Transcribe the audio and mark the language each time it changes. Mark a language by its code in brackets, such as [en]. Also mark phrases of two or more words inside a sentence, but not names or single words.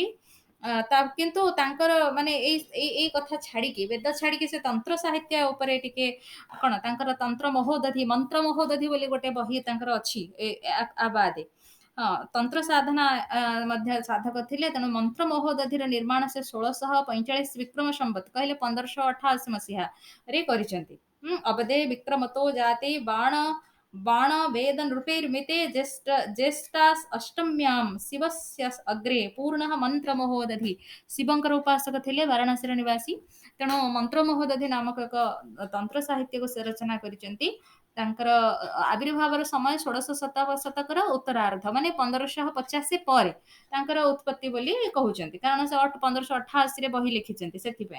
[or] କିନ୍ତୁ ତାଙ୍କର ମାନେ ଏଇ କଥା ଛାଡିକି, ବେଦ ଛାଡିକି ସେ ତନ୍ତ୍ର ସାହିତ୍ୟ ଉପରେ ଟିକେ କଣ, ତାଙ୍କର ତନ୍ତ୍ର ମହୋଦଧି, ମନ୍ତ୍ର ମହୋଦଧି ବୋଲି ଗୋଟେ ବହି ତାଙ୍କର ଅଛି ଆବାଦେ। ତନ୍ତ୍ର ସାଧନା ମଧ୍ୟ ସାଧକ ଥିଲେ। ତେଣୁ ମନ୍ତ୍ର ମହୋଦଧିର ନିର୍ମାଣ ସେ 1645 ବିକ୍ରମ ସମ୍ବତ କହିଲେ 1588 ମସିହାରେ କରିଛନ୍ତି। [sa] अब्दे विक्रमतो जाति बाण बाणवेदनृपैर्मिते ज्येष्ठास् अष्टम्यां शिवस्य अग्रे पूर्णः मन्त्रमोहो दधि [or] ଶିବଙ୍କର ଉପାସକ ଥିଲେ ବାରାଣାସୀର ନିବାସୀ। ତେଣୁ ମନ୍ତ୍ରମୋହ ଦଧି ନାମକ ଏକ ତନ୍ତ୍ର ସାହିତ୍ୟକୁ ସେ ରଚନା କରିଛନ୍ତି। ତାଙ୍କର ଆବିର୍ଭାବର ସମୟ ଷୋଡଶ ଶତକର ଉତ୍ତରାର୍ଦ୍ଧ ମାନେ 1550 ପରେ ତାଙ୍କର ଉତ୍ପତ୍ତି ବୋଲି କହୁଛନ୍ତି, କାରଣ ସେ 1588 ରେ ବହି ଲେଖିଛନ୍ତି ସେଥିପାଇଁ।